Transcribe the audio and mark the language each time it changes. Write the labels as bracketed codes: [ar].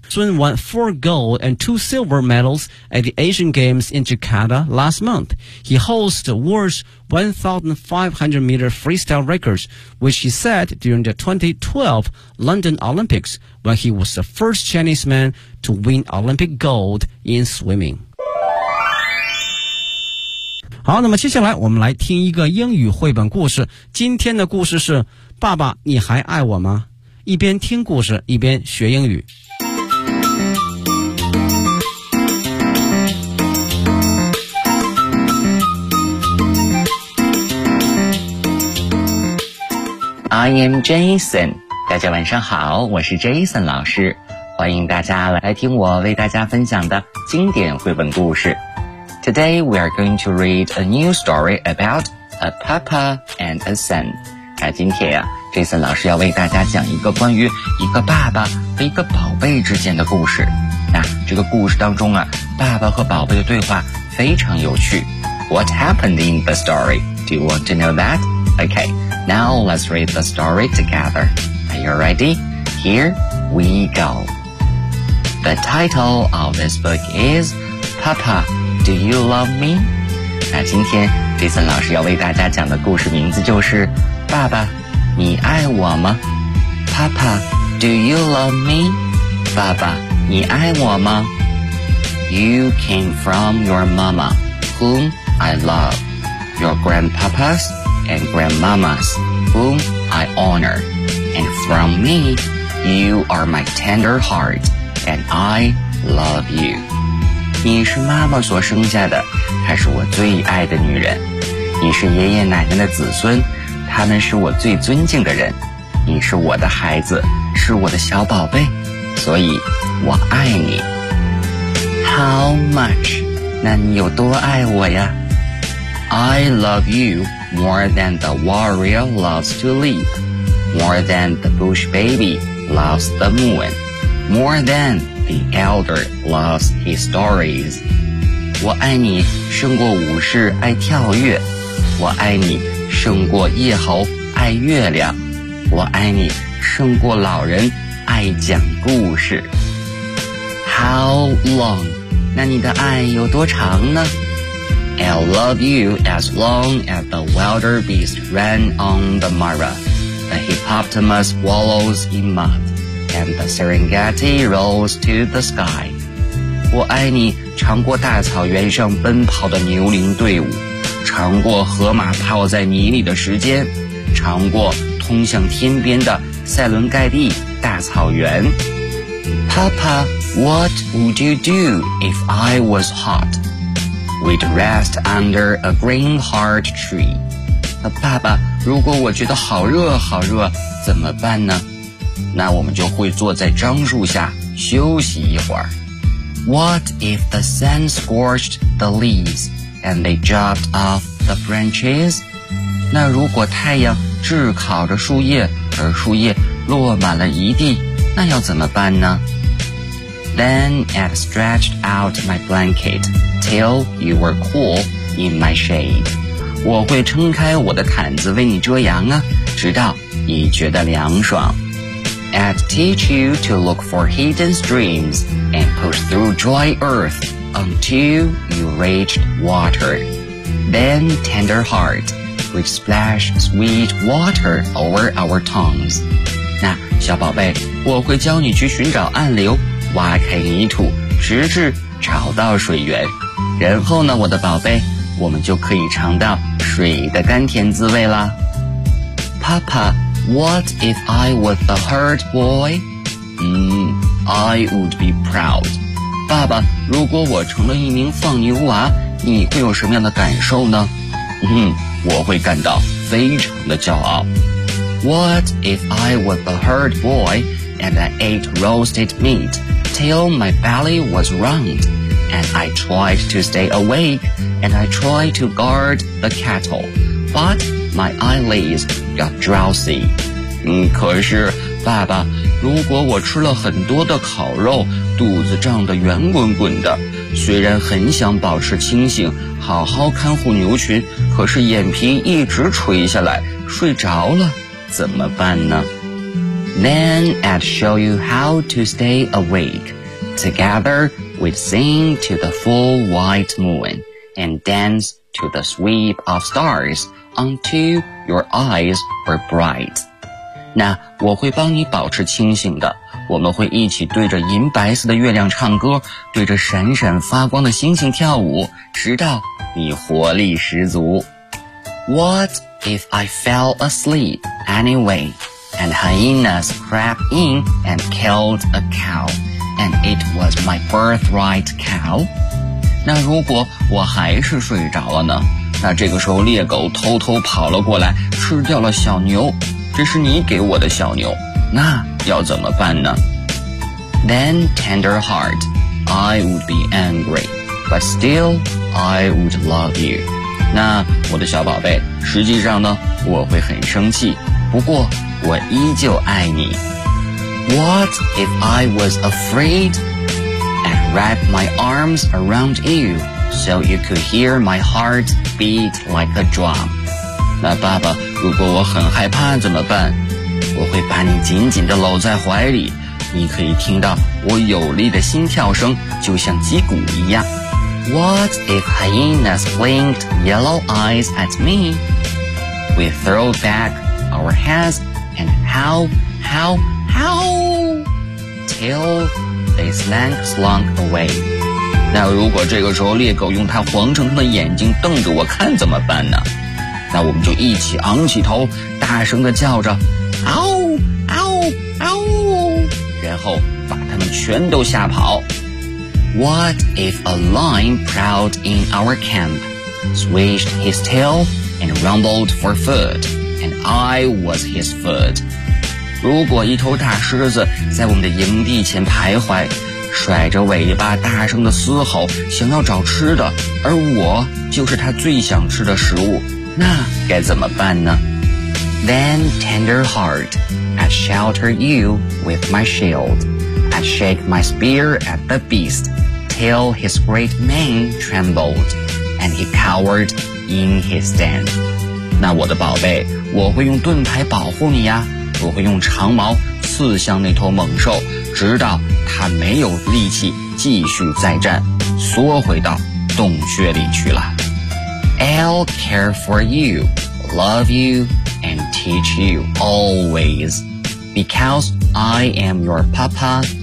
[en] Sun won 4 gold and 2 silver medals at the Asian Games in Jakarta last month. He holds the world's 1,500 meter freestyle records, which he set during the 2012 London Olympics when he was the first Chinese man to win Olympic gold in swimming. [zh] 好，那么接下来我们来听一个英语绘本故事。今天的故事是爸爸，你还爱我吗？一边听故事，一边学英语。 [en] I am Jason， [zh] 大家晚上好，我是 Jason 老师，欢迎大家来听我为大家分享的经典绘本故事。 [en] Today we are going to read a new story about a papa and a son。 [zh] 今天呀、啊。 Jason 老师要为大家讲一个关于一个爸爸和一个宝贝之间的故事。那这个故事当中啊，爸爸和宝贝的对话非常有趣。 [en] What happened in the story? Do you want to know that? Okay, now let's read the story together. Are you ready? Here we go. The title of this book is Papa, Do You Love Me? [zh] 那今天 Jason 老师要为大家讲的故事名字就是爸爸你爱我吗 ？ [en] Papa, do you love me? [zh] 爸爸，你爱我吗 [en] ？You came from your mama, whom I love. Your grandpapas and grandmamas, whom I honor. And from me, you are my tender heart, and I love you. [zh] 你是妈妈所生下的，她是我最爱的女人。你是爷爷奶奶的子孙。他们是我最尊敬的人，你是我的孩子，是我的小宝贝，所以我爱你。 [en] How much? [zh] 那你有多爱我呀？ [en] I love you more than the warrior loves to leap, more than the bush baby loves the moon, more than the elder loves his stories. [zh] 我爱你胜过武士爱跳跃，我爱你胜过夜猴爱月亮，我爱你胜过老人爱讲故事。 [en] How long? [zh] 那你的爱有多长呢？ [en] I'll love you as long as the wilder beast ran on the Mara, the hippopotamus wallows in mud, and the Serengeti rolls to the sky. [zh] 我爱你长过大草原上奔跑的牛羚队伍，长过河马泡在泥里的时间，长过通向天边的塞伦盖蒂大草原。 [en] Papa, what would you do if I was hot? We'd rest under a green heart tree. [zh] 爸爸，如果我觉得好热好热，怎么办呢？那我们就会坐在樟树下休息一会儿。 [en] What if the sun scorched the leaves? And they dropped off the branches. [zh] 那如果太阳炙烤着树叶，而树叶落满了一地，那要怎么办呢？ [en] Then I'd stretched out my blanket till you were cool in my shade. [zh] 我会撑开我的毯子为你遮阳啊，直到你觉得凉爽。 [en] I'd teach you to look for hidden streams and push through dry earth. Until you reached water. Then tender heart, we'd splash sweet water over our tongues. [zh] 那小宝贝，我会教你去寻找暗流，挖开泥土，直至找到水源。然后呢，我的宝贝，我们就可以尝到水的甘甜滋味啦。 [en] Papa, what if I was a herd boy? I would be proud. [zh] 爸爸，如果我成了一名放牛娃，你会有什么样的感受呢？我会感到非常的骄傲。 [en] What if I was a herd boy and I ate roasted meat till my belly was round and I tried to stay awake and I tried to guard the cattle, but my eyelids got drowsy? [zh] 可是爸爸，如果我吃了很多的烤肉，肚子胀得圆滚滚的，虽然很想保持清醒，好好看护牛群，可是眼皮一直垂下来，睡着了，怎么办呢？ [en] Then I'd show you how to stay awake. Together we'd sing to the full white moon and dance to the sweep of stars until your eyes were bright. [zh] 那我会帮你保持清醒的，我们会一起对着银白色的月亮唱歌，对着闪闪发光的星星跳舞，直到你活力十足。 [en] What if I fell asleep anyway and hyenas crept in and killed a cow and it was my birthright cow? [zh] 那如果我还是睡着了呢？那这个时候猎狗偷偷跑了过来，吃掉了小牛，这是你给我的小牛，那要怎么办呢？ [en] Then tender heart, I would be angry, but still I would love you. [zh] 那我的小宝贝，实际上呢，我会很生气，不过我依旧爱你。 [en] What if I was afraid and wrapped my arms around you so you could hear my heart beat like a drum? [zh] 那爸爸，如果我很害怕怎么办？我会把你紧紧地搂在怀里，你可以听到我有力的心跳声，就像击鼓一样。 [en] What if hyenas blinked yellow eyes at me? We throw back our heads and howl, howl, howl till they slunk away. [zh] 那如果这个时候猎狗用它黄澄澄的眼睛瞪着我看怎么办呢？那我们就一起昂起头，大声地叫着，嗷，嗷，嗷，然后把它们全都吓跑。 [en] What if a lion prowled in our camp, swished his tail, and rumbled for food, and I was his food? [zh] 如果一头大狮子在我们的营地前徘徊，甩着尾巴大声地嘶吼，想要找吃的，而我就是他最想吃的食物，那该怎么办呢？ [en] Then tender heart, I shelter you with my shield. I shake my spear at the beast till his great mane trembled and he cowered in his den. [zh] 那我的宝贝，我会用盾牌保护你呀，我会用长矛刺向那头猛兽，直到他没有力气继续再战，缩回到洞穴里去了。 [en] I'll care for you, love you, and teach you always, because I am your papa.